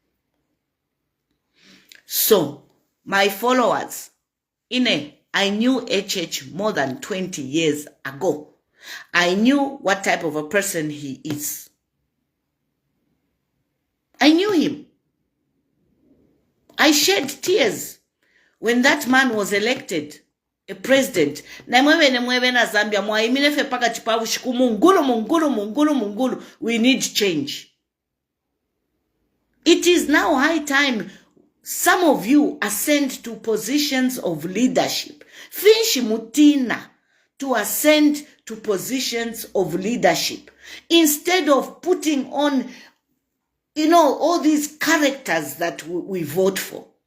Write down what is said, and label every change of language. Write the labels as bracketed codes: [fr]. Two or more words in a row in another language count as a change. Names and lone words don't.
[en] So, my followers, I knew HH more than 20 years ago. I knew what type of a person he is. I knew him. I shed tears when that man was elected a president. [bem] Na Zambia paka chipavu shiku mungulu. [en] We need change. It is now high time some of you ascend to positions of leadership. [bem] Finshi mutina [en] to ascend to positions of leadership instead of putting on, all these characters that we vote for.